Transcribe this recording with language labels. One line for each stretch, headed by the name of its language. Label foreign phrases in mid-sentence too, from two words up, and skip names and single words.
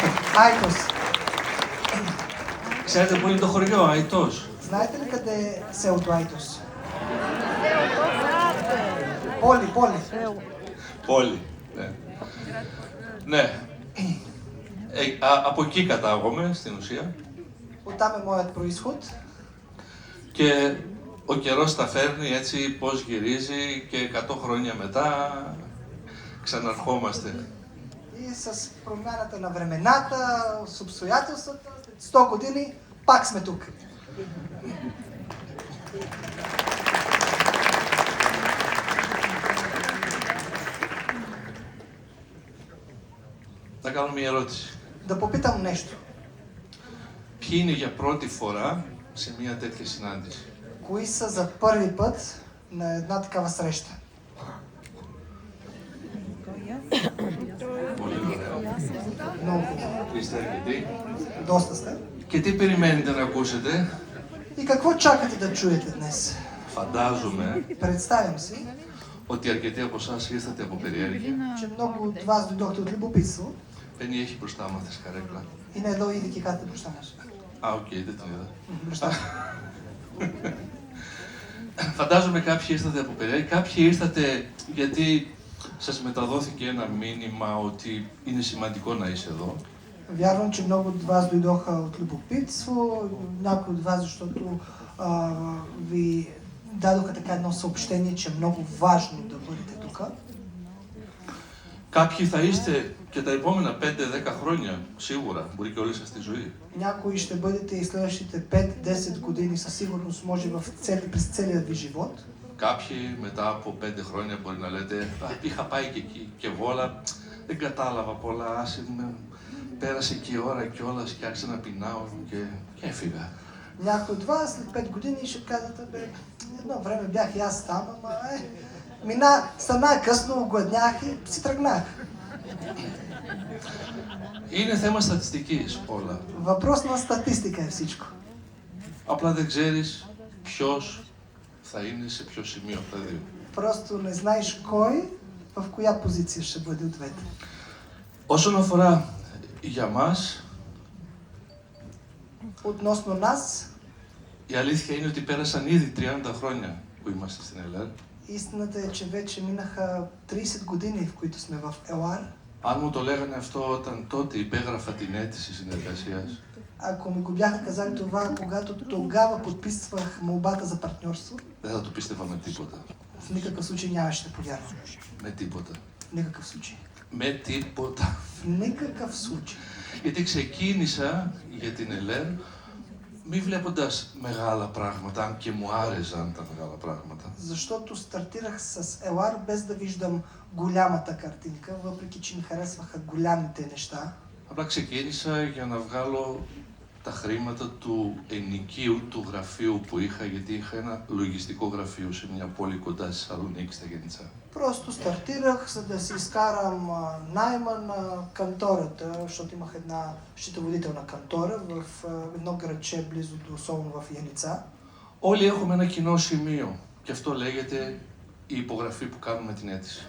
Bulgarian: Айтос.
Greek: Ξέρετε πού είναι το χωριό, Αητός?
Bulgarian: Знаете ли къде е селото Айтос?
Greek: Πόλη. Πόλη, ναι. Ναι. Από εκεί κατάγομαι, στην ουσία.
Bulgarian: Оттам е моят происход.
Greek: Και ο καιρός τα φέρνει έτσι πώς γυρίζει και 100 χρόνια μετά ξαναρχόμαστε.
Bulgarian: И с промяната на времената, с обстоятелствата, 100 години, пак сме тук.
Greek: Θα κάνω μια ερώτηση.
Bulgarian: Да попитам нещо.
Greek: Ποιοι είναι για πρώτη φορά σε μια τέτοια συνάντηση?
Bulgarian: Кои са за първи път на една такава среща?
Greek: Πολύ ωραία.
Bulgarian: Много.
Greek: Είστε αρκετοί.
Bulgarian: Доста сте.
Greek: Και τι περιμένετε να ακούσετε?
Bulgarian: И какво чакате да чуете днес?
Greek: Φαντάζομαι
Bulgarian: Представям си,
Greek: ότι αρκετοί από εσάς ήρθατε από περιέργεια.
Bulgarian: че много от вас дойдохте от любопитство
Greek: Πένι έχει μπροστά μας τη καρέκλα. и не едно идики кате баща наш. Α, οκ, δεν την είδα. Μπροστά. Φαντάζομαι κάποιοι ήρθατε από περιέργεια, κάποιοι ήρθατε γιατί σας μεταδόθηκε ένα μήνυμα ότι είναι σημαντικό να είσαι εδώ.
Bulgarian: Вярвам, че много от вас дойдоха от любопитство, някои от вас, защото ви дадоха така едно съобщение, че е много важно да бъдете тук.
Greek: Κάποιοι θα είστε και τα επόμενα 5-10 χρόνια, σίγουρα, μπορεί και όλη σας τη ζωή.
Bulgarian: Някои ще бъдете и следващите 5-10 години със сигурност, може през целия ви живот.
Greek: Κάποιοι μετά από 5 χρόνια μπορεί να λέτε είχα πάει και εκεί και εγώ, αλλά δεν κατάλαβα πολλά, άσε με, πέρασε και η ώρα κιόλας και άρχισα να πεινάω και έφυγα.
Bulgarian: Някои от вас след 5 години ще казвате, бе, едно време бях и аз там, ама стана късно, огладнях и си тръгнах.
Greek: Είναι θέμα στατιστικής όλα.
Bulgarian: Въпрос на статистика е всичко.
Greek: Απλά δεν ξέρεις ποιος θα είναι σε ποιο σημείο από τα δύο.
Bulgarian: Просто не знаеш кой в коя позиция ще бъде от двете.
Greek: Όσον αφορά για μας,
Bulgarian: Относно нас,
Greek: η αλήθεια είναι ότι πέρασαν ήδη 30 χρόνια που είμαστε στην ΕΛΕΡ.
Bulgarian: истината е, че вече минаха 30 години, в които сме в ЕЛАР.
Greek: Αν μου το λέγανε αυτό όταν τότε υπέγραφα την αίτηση συνεργασίας,
Bulgarian: Ако ми го бяха казали това, когато тогава подписвах молбата за партньорство,
Greek: δεν θα το πίστευα με τίποτα.
Bulgarian: в никакъв случай нямаше да повярвам.
Greek: Με τίποτα.
Bulgarian: В никакъв случай.
Greek: Με τίποτα.
Bulgarian: В никакъв случай.
Greek: Γιατί ξεκίνησα για την ΕΛΕΡ μη βλέποντας μεγάλα πράγματα, αν και μου άρεσαν τα μεγάλα πράγματα.
Bulgarian: Защото стартирах с ЕЛАР без да виждам голямата картинка, въпреки че ми харесваха голямите неща.
Greek: Απλά ξεκίνησα για να βγάλω τα χρήματα του ενοικίου του γραφείου που είχα, γιατί είχα ένα λογιστικό γραφείο σε μια πόλη κοντά στη Θεσσαλονίκη, στα Γενιτσά.
Bulgarian: Просто стартирах, за да си изкарам найма на кантората, защото имах една счетоводителна кантора в едно градче близо до Солун в Яница.
Greek: Όλοι έχουμε ένα κοινό σημείο και αυτό λέγεται η υπογραφή που κάνουμε την αίτηση.